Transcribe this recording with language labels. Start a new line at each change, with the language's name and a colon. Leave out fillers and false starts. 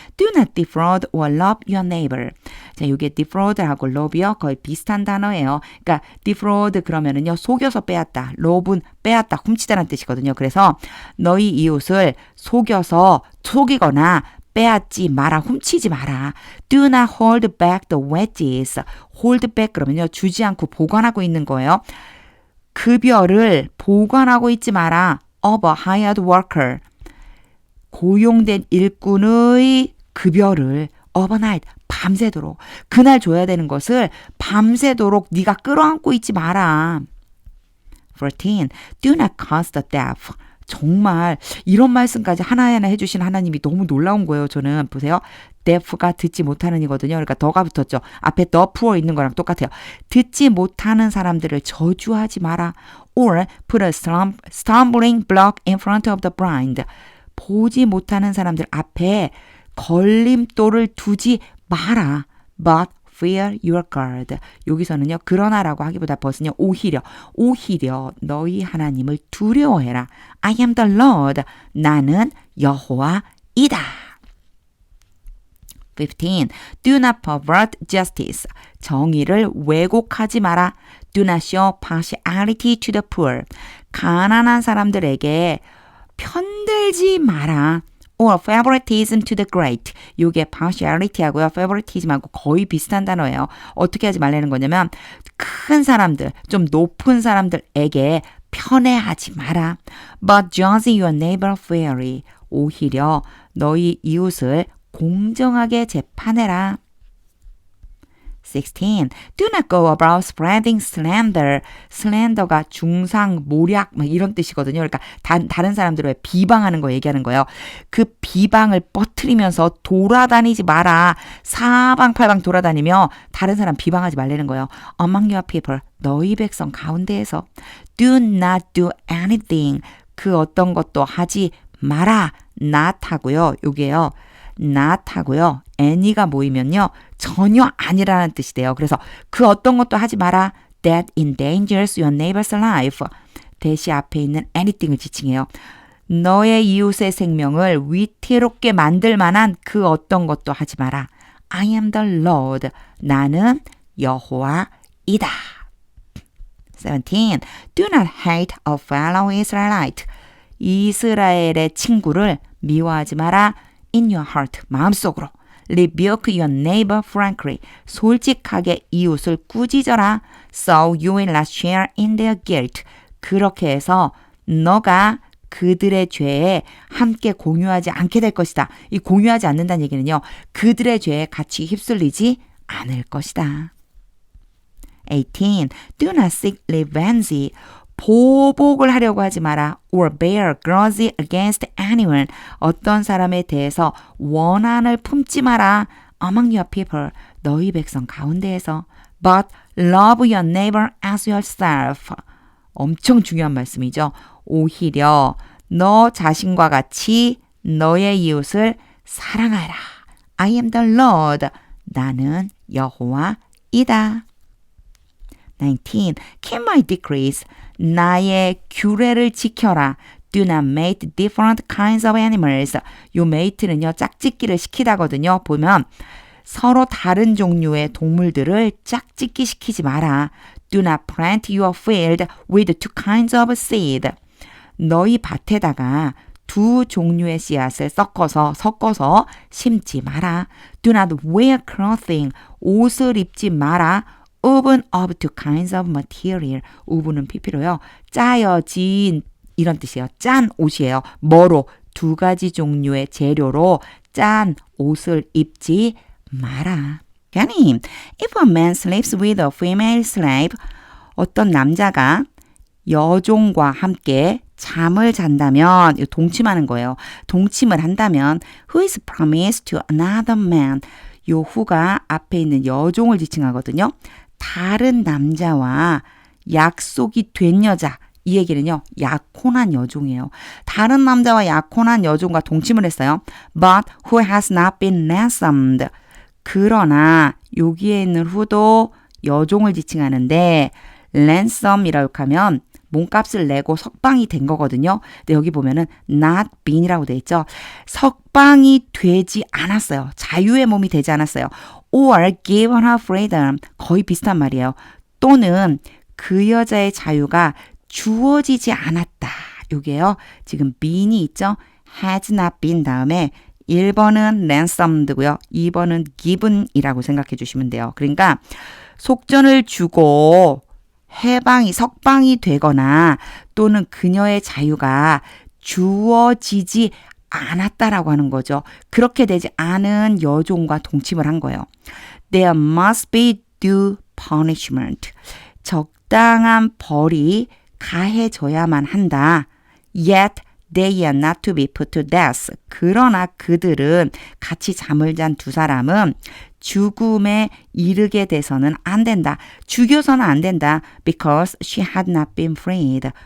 English: Do not defraud or rob your neighbor.
Korean: 자, 이게 defraud하고 robb이요. 거의 비슷한 단어예요. 그러니까 defraud 그러면은요, 속여서 빼앗다. rob은 빼앗다, 훔치다라는 뜻이거든요. 그래서 너희 이웃을 속이거나 빼앗지 마라, 훔치지 마라.
English: Do not hold back the wages.
Korean: hold back 그러면요, 주지 않고 보관하고 있는 거예요. 급여를 보관하고 있지 마라.
English: of a hired worker.
Korean: 고용된 일꾼의 급여를 overnight, 밤새도록. 그날 줘야 되는 것을 밤새도록 네가 끌어안고 있지 마라.
English: 14. Do not curse the deaf.
Korean: 정말 이런 말씀까지 하나하나 해주신 하나님이 너무 놀라운 거예요. 저는 보세요. deaf가 듣지 못하는 이거든요. 그러니까 더가 붙었죠. 앞에 the poor 있는 거랑 똑같아요. 듣지 못하는 사람들을 저주하지 마라.
English: Or put a stumbling block in front of the blind.
Korean: 보지 못하는 사람들 앞에 걸림돌을 두지 마라.
English: But fear your God.
Korean: 여기서는요, 그러나라고 하기보다 벗은요, 오히려 너희 하나님을 두려워해라.
English: I am the Lord.
Korean: 나는 여호와이다.
English: 15. Do not pervert justice.
Korean: 정의를 왜곡하지 마라.
English: Do not show partiality to the poor.
Korean: 가난한 사람들에게 편들지 마라.
English: Or favoritism to the great.
Korean: 이게 partiality하고요, favoritism하고 거의 비슷한 단어예요. 어떻게 하지 말라는 거냐면 큰 사람들, 좀 높은 사람들에게 편애하지 마라.
English: But judge your neighbor fairly.
Korean: 오히려 너희 이웃을 공정하게 재판해라.
English: 16. Do not go about spreading slander.
Korean: slander가 중상, 모략 막 이런 뜻이거든요. 그러니까 다른 사람들을 비방하는 거 얘기하는 거예요. 그 비방을 퍼뜨리면서 돌아다니지 마라. 사방팔방 돌아다니며 다른 사람 비방하지 말라는 거예요.
English: Among your people.
Korean: 너희 백성 가운데에서.
English: Do not do anything.
Korean: 그 어떤 것도 하지 마라. not 하고요. 요게요. not 하고요. any가 모이면요. 전혀 아니라는 뜻이 돼요. 그래서 그 어떤 것도 하지 마라.
English: That endangers your neighbor's life.
Korean: 대시 앞에 있는 anything을 지칭해요. 너의 이웃의 생명을 위태롭게 만들 만한 그 어떤 것도 하지 마라.
English: I am the Lord.
Korean: 나는 여호와이다.
English: 17. Do not hate a fellow Israelite.
Korean: 이스라엘의 친구를 미워하지 마라.
English: In your heart,
Korean: 마음속으로.
English: Rebuke your neighbor frankly.
Korean: 솔직하게 이웃을 꾸짖어라.
English: So you will not share in their guilt.
Korean: 그렇게 해서 너가 그들의 죄에 함께 공유하지 않게 될 것이다. 이 공유하지 않는다는 얘기는요, 그들의 죄에 같이 휩쓸리지 않을 것이다.
English: 18. Do not seek revenge.
Korean: 보복을 하려고 하지 마라.
English: Or bear grudge against anyone.
Korean: 어떤 사람에 대해서 원한을 품지 마라.
English: Among your people.
Korean: 너희 백성 가운데에서.
English: But love your neighbor as yourself.
Korean: 엄청 중요한 말씀이죠. 오히려 너 자신과 같이 너의 이웃을 사랑하라.
English: I am the Lord.
Korean: 나는 여호와이다.
English: 19. Keep my decrees.
Korean: 나의 규례를 지켜라.
English: Do not mate different kinds of animals.
Korean: 요 mate는요, 짝짓기를 시키다거든요. 보면 서로 다른 종류의 동물들을 짝짓기 시키지 마라.
English: Do not plant your field with two kinds of seed.
Korean: 너희 밭에다가 두 종류의 씨앗을 섞어서 심지 마라.
English: Do not wear clothing.
Korean: 옷을 입지 마라.
English: woven of two kinds of material.
Korean: woven은 PP로요. 짜여진 이런 뜻이에요. 짠 옷이에요. 뭐로? 두 가지 종류의 재료로 짠 옷을 입지 마라. 교수님,
English: if a man sleeps with a female slave,
Korean: 어떤 남자가 여종과 함께 잠을 잔다면, 동침하는 거예요. 동침을 한다면,
English: who is promised to another man,
Korean: 요 후가 앞에 있는 여종을 지칭하거든요. 다른 남자와 약속이 된 여자, 이 얘기는요, 약혼한 여종이에요. 다른 남자와 약혼한 여종과 동침을 했어요.
English: But who has not been ransomed.
Korean: 그러나 여기에 있는 who도 여종을 지칭하는데 ransom이라고 하면 몸값을 내고 석방이 된 거거든요. 근데 여기 보면은 not been이라고 돼 있죠. 석방이 되지 않았어요. 자유의 몸이 되지 않았어요.
English: or given her freedom.
Korean: 거의 비슷한 말이에요. 또는 그 여자의 자유가 주어지지 않았다. 요게요. 지금 been이 있죠. has not been 다음에 1번은 ransomed고요. 2번은 given이라고 생각해 주시면 돼요. 그러니까 속전을 주고 석방이 되거나 또는 그녀의 자유가 주어지지 않았다라고 하는 거죠. 그렇게 되지 않은 여종과 동침을 한 거예요.
English: There must be due punishment.
Korean: 적당한 벌이 가해져야만 한다.
English: Yet they are not to be put to death.
Korean: 그러나 그들은 같이 잠을 잔 두 사람은 죽음에 이르게 돼서는 안 된다. 죽여서는 안 된다.
English: Because she had not been freed.